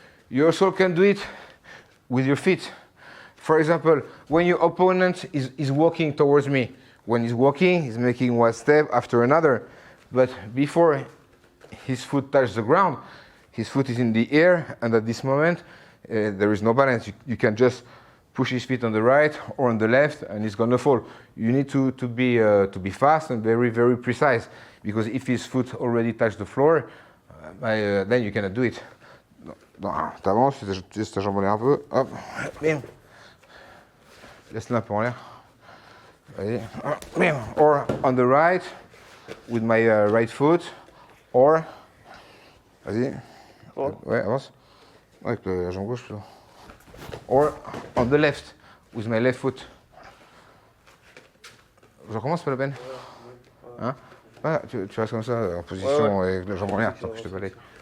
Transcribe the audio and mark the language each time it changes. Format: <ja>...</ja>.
<en>You also can do it with your feet. For example, when your opponent is walking towards me, when he's walking, he's making one step after another, but before his foot touches the ground, his foot is in the air, and at this moment, there is no balance. You can just push his feet on the right or on the left, and he's going to fall. You need to be fast and very, very precise, because if his foot already touched the floor, then you cannot do it.</en> <fr>T'avances, tu laisses ta jambe en l'air un peu, hop, bim. Laisse-la un peu en l'air. Vas-y, bim.</fr> <en>Or on the right, with my right foot, or,</en> <fr>vas-y, ouais, avance, avec la jambe gauche plutôt.</fr> <en>Or on the left, with my left foot.</en> <fr>Je recommence, pas la peine. Hein? Tu restes comme ça, en position avec la jambe en l'air, tant que je te balaye.</fr>